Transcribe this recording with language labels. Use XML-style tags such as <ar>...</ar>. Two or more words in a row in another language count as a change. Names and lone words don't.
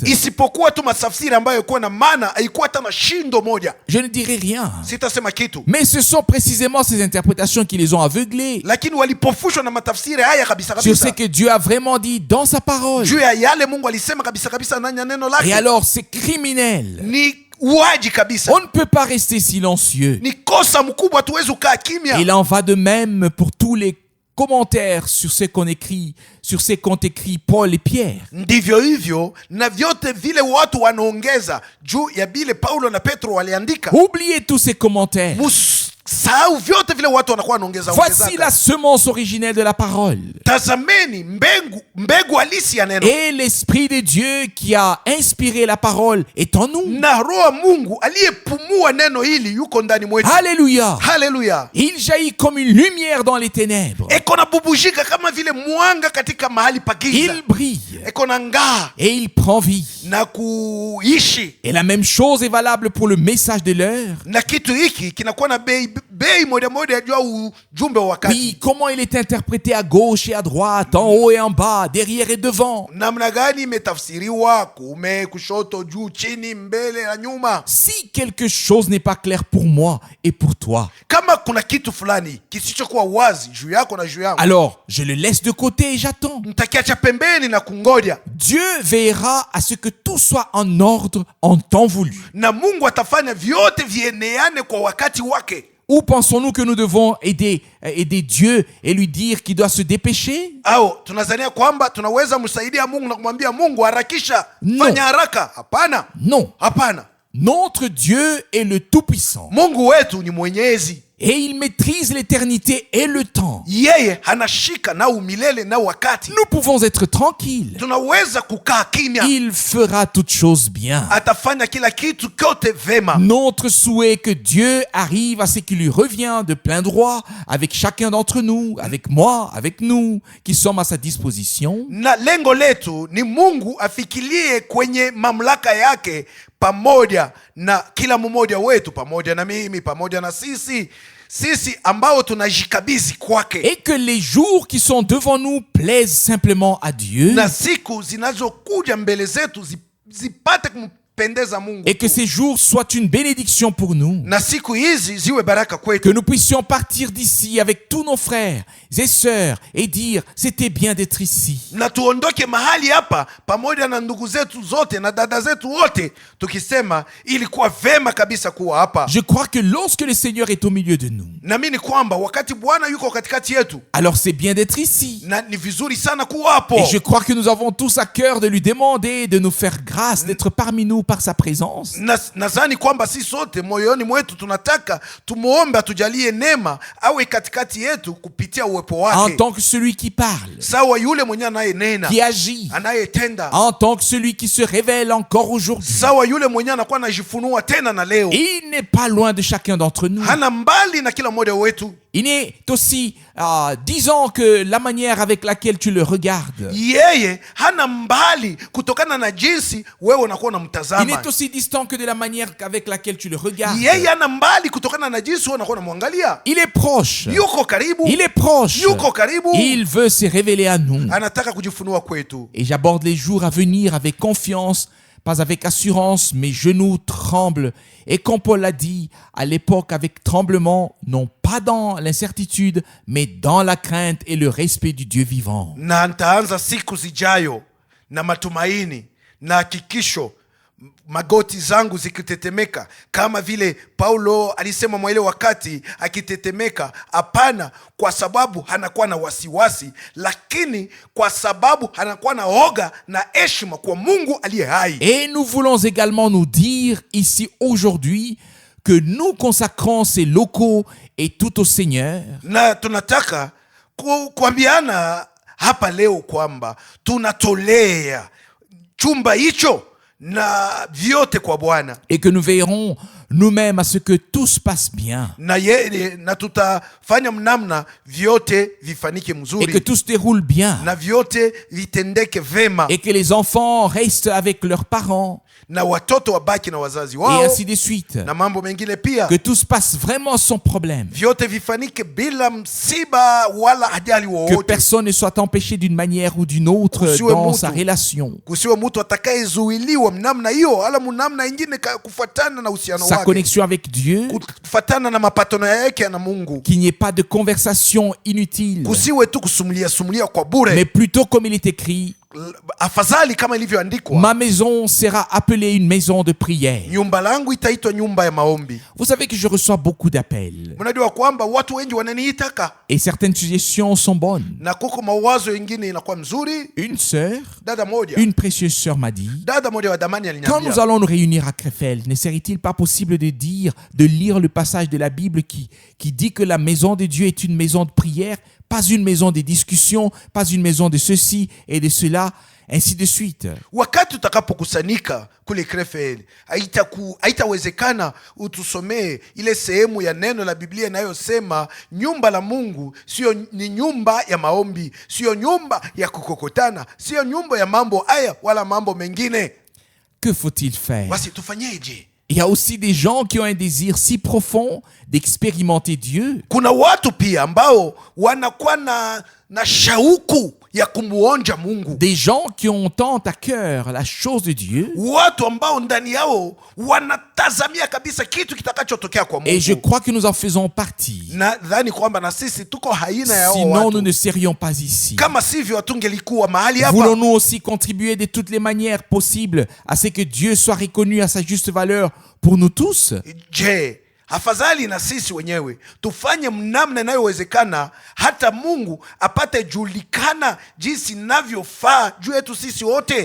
<sw>Isipokuwa tu matafsiri ambayo ilikuwa na maana, haikuwa hata na shindo moja,</sw> <fr>je ne dirais rien.</fr> <sw>sitasema kitu.</sw> <fr>Mais ce sont précisément ces interprétations qui les ont aveuglés</fr> <sw>Lakini walipofushwa na matafsiri haya kabisa</sw> <fr>sur ce</fr> <sw>kabisa,</sw> <fr>que Dieu a vraiment dit dans sa parole.</fr> <sw>juu ya yale Mungu alisema kabisa kabisa ndani ya neno</sw> <fr>Et</fr> <sw>lake.</sw> <fr>alors, c'est criminel.</fr> <sw>Ni uaji kabisa,</sw> <fr>On ne peut pas rester silencieux.</fr> <sw>ni kosa mkubwa, tuwezi ukaa kimya.</sw> <fr>Il en va de même pour tous les commentaires sur ce qu'on écrit, sur ce qu'ont écrit Paul et Pierre.</fr> <sw>Ndivyo hivyo na vyote vile watu wanaongeza juu ya bile Paulo na Petro waliandika.</sw> <fr>Oubliez tous ces commentaires.</fr> <sw>Musahau vyote vile watu wanakuwa wanaongeza</sw> <fr>Voici la</fr> <sw>ongezaka.</sw> <fr>semence originelle de la parole.</fr> <sw>Tazameni mbegu halisi ya neno,</sw> <fr>Et l'Esprit de Dieu qui a inspiré la parole est en nous.</fr> <sw>na roho wa Mungu aliyepumua neno hili yuko ndani mwetu.</sw> <fr>Alléluia.</fr> <sw>Haleluya!</sw> <fr>Il jaillit comme une lumière dans les ténèbres.</fr> <sw>Eko na bubujika kama vile mwanga katika mahali pa giza,</sw> <fr>Il brille</fr> <sw>eko na ngaa</sw> <fr>et il prend vie.</fr> <sw>na kuishi.</sw> <fr>Et la même chose est valable pour le message de l'heure.</fr> <sw>Na kitu hiki kinakuwa na bei moja moja juu ya ujumbe wa wakati.</sw> <fr>Oui, comment il est interprété à gauche et à droite, en haut et en bas, derrière et devant.</fr> <sw>Namna gani imetafsiriwa kuume, kushoto, juu, chini, mbele na nyuma.</sw> <fr>Si quelque chose n'est pas clair pour moi et pour toi,</fr> <sw>Kama kuna kitu fulani kisichokuwa wazi juu yako na juu yangu,</sw> <fr>alors je le laisse de côté et j'attends.</fr> <sw>nitakiacha pembeni na kungoja,</sw> <fr>Dieu veillera à ce que tout soit en ordre en temps voulu.</fr> <sw>na Mungu atafanya vyote vieneane kwa wakati wake.</sw> <fr>Ou pensons-nous que nous devons aider Dieu et lui dire qu'il doit se dépêcher?</fr> <sw>Au tunazania kwamba tunaweza msaidia Mungu na kumwambia Mungu harakisha,</sw> <fr>No.</fr> <sw>fanya haraka? Hapana,</sw> <fr>Non.</fr> <sw>hapana.</sw> <fr>Notre Dieu est le Tout-Puissant</fr> <sw>Mungu wetu ni mwenyezi,</sw> <fr>et il maîtrise l'éternité et le temps.</fr> <sw>yeye hanashika na umilele na wakati.</sw> <fr>Nous pouvons être tranquilles.</fr> <sw>Tunaweza kukaa kimya,</sw> <fr>Il fera toutes choses bien.</fr> <sw>atafanya kila kitu kote vema.</sw> <fr>Notre souhait est que Dieu arrive à ce qui lui revient de plein droit avec chacun d'entre nous, avec moi, avec nous, qui sommes à sa disposition.</fr> <sw>Na lengo letu ni Mungu afikirie kwenye mamlaka yake pamoja na kila mmoja wetu, pamoja na mimi, pamoja na sisi ambao tunajikabidhi kwake,</sw> <fr>Et que les jours qui sont devant nous plaisent simplement à Dieu.</fr> <sw>na siku zinazokuja mbele zetu zipate kumpendeza Mungu</sw> <fr>Et que</fr> <sw>tu.</sw> <fr>ces jours soient une bénédiction pour nous.</fr> <sw>Na siku hizi ziwe baraka</sw> <fr>Que</fr> <sw>kwetu,</sw> <fr>nous puissions partir d'ici avec tous nos frères et sœurs et dire c'était bien d'être ici.</fr> <sw>na tuondoke mahali hapa pamoja na ndugu zetu zote na dada zetu wote tukisema ilikuwa vema kabisa kuwa hapa.</sw> <fr>Je crois que lorsque le Seigneur est au milieu de nous,</fr> <sw>Naamini kwamba wakati Bwana yuko katikati yetu,</sw> <fr>alors c'est bien d'être ici.</fr> <sw>na ni vizuri sana kuwa hapo.</sw> <fr>Et je crois que nous avons tous à cœur de lui demander de nous faire grâce, d'être parmi nous par sa présence.</fr> <sw>Nadhani kwamba si sote moyoni mwetu tunataka tumuombe atujalie neema awe katikati yetu kupitia uwepo</sw> <fr>En</fr> <sw>wake,</sw> <fr>tant que celui qui parle,</fr> <sw>sawa yule mwenye anayenena,</sw> <fr>qui agit,</fr> <sw>anayetenda,</sw> <fr>en tant que celui qui se révèle encore aujourd'hui.</fr> <sw>sawa yule mwenye anakuwa anajifunua tena na leo.</sw> <fr>Il n'est pas loin de chacun d'entre nous.</fr> <sw>Hana mbali na kila mmoja wetu.</sw> <fr>Il est aussi disons que la manière avec laquelle tu le regardes.</fr> <sw>Yeye hana mbali kutokana na jinsi wewe unakuwa</sw> <fr>Il</fr> <sw>unamtazama.</sw> <fr>est aussi distant que de la manière avec laquelle tu le regardes.</fr> <sw>Yeye hana mbali kutokana na jinsi wewe unakuwa unamwangalia.</sw> <fr>Il est proche.</fr> <sw>Yuko karibu,</sw> <fr>Il est proche.</fr> <sw>yuko karibu,</sw> <fr>Il veut se révéler à nous.</fr> <sw>anataka kujifunua kwetu.</sw> <fr>Et j'aborde les jours à venir avec confiance, pas avec assurance. Mes genoux tremblent. Et comme Paul l'a dit, à l'époque avec tremblement, non pas dans l'incertitude, mais dans la crainte et le respect du Dieu vivant.</fr> <sw>Na nitaanza siku zijayo na matumaini na hakikisho, magoti zangu zikitetemeka, kama vile Paulo alisema mwa ile wakati akitetemeka. Hapana kwa sababu hanakuwa na wasiwasi, lakini kwa sababu hanakuwa na oga na heshima kwa Mungu aliye hai.</sw> <fr>Et nous voulons également nous dire ici aujourd'hui que nous consacrons ces locaux et tout au Seigneur.</fr> <sw>Na tunataka kuambiana hapa leo kwamba tunatolea chumba hicho na vyote kwa Bwana,</sw> <fr>et que nous veillerons nous-mêmes à ce que tout se passe bien</fr> <sw>na tutafanya mnamna vyote vifanike</sw> <fr>et que</fr> <sw>mzuri</sw> <fr>tout se déroule bien</fr> <sw>na vyote vitendeke vema</sw> <fr>et que les enfants restent avec leurs parents</fr> <sw>na watoto wabaki na wazazi</sw> <fr>et</fr> <sw>wao</sw> <fr>ainsi de suite.</fr> <sw>na mambo mengine pia,</sw> <fr>Que tout se passe vraiment sans problème.</fr> <sw>vyote vifanike bila msiba wala ajali</sw> <fr>Que</fr> <sw>wowote.</sw> <fr>personne ne soit empêché d'une manière ou d'une autre</fr> <sw>Kusiwe</sw> <fr>dans</fr> <sw>mtu.</sw> <fr>sa relation.</fr> <sw>Kusiwe mtu atakayezuiliwa mnamna hiyo ala mnamna ingine kufuatana na uhusiano</sw> <fr>Sa</fr> <sw>wake,</sw> <fr>connexion avec Dieu,</fr> <sw>kufuatana na mapatano yake na Mungu.</sw> <fr>qu'il n'y ait pas de conversation inutile,</fr> <sw>Kusiwe tu kusumulia kwa bure,</sw> <fr>mais plutôt comme il est écrit,</fr> <sw>afadhali kama ilivyoandikwa,</sw> <fr>ma maison sera appelée une maison de prière.</fr> <sw>nyumba langu itaitwa nyumba ya maombi.</sw> <fr>Vous savez que je reçois beaucoup d'appels</fr> <sw>Mnajua kwamba watu wengi wananiitaka</sw> <fr>et certaines suggestions sont bonnes.</fr> <sw>na kuko mawazo mengine inakuwa mzuri.</sw> <fr>Une sœur,</fr> <sw>Dada moja</sw> <fr>une précieuse sœur m'a dit,</fr> <sw>dada moja wa damani</sw> <fr>quand nous</fr> <sw>aliniambia,</sw> <fr>allons nous réunir à Krefeld, ne serait-il pas possible de lire le passage de la Bible qui dit que la maison de Dieu est une maison de prière, pas une maison de discussion, pas une maison de ceci et de cela, ainsi de suite.</fr> <sw>wakati utakapokusanyika kule Krefeld, haitawezekana utusomee ile sehemu ya neno la Biblia inayosema nyumba la Mungu ni nyumba ya maombi, sio nyumba ya kukokotana, sio nyumba ya mambo haya wala mambo mengine.</sw> <fr>Que faut-il faire?</fr> <sw>Basi tufanyeje?</sw> <fr>Il y a aussi des gens qui ont un désir si profond d'expérimenter Dieu.</fr> <sw>Kuna watu pia ambao wanakuwa na shauku ya kumuonja Mungu.</sw> <fr>Des gens qui ont tant à cœur la chose de Dieu.</fr> <sw>Watu ambao ndani yao wanatazamia kabisa kitu kitakachotokea kwa Mungu.</sw> <fr>Et je crois que nous en faisons partie.</fr> <sw>Nadhani kwamba na sisi tuko haina ya</sw> <fr>Sinon,</fr> <sw>watu.</sw> <fr>nous ne serions pas ici.</fr> <sw>Kama sivyo hatungelikuwa mahali hapa.</sw> <fr>Voulons-nous aussi contribuer de toutes les manières possibles à ce que Dieu soit reconnu à sa juste valeur pour nous tous?</fr> <sw>Je, afadhali na sisi wenyewe tufanye mnamna inayowezekana hata Mungu apate julikana jinsi inavyofaa juu yetu sisi wote.</sw>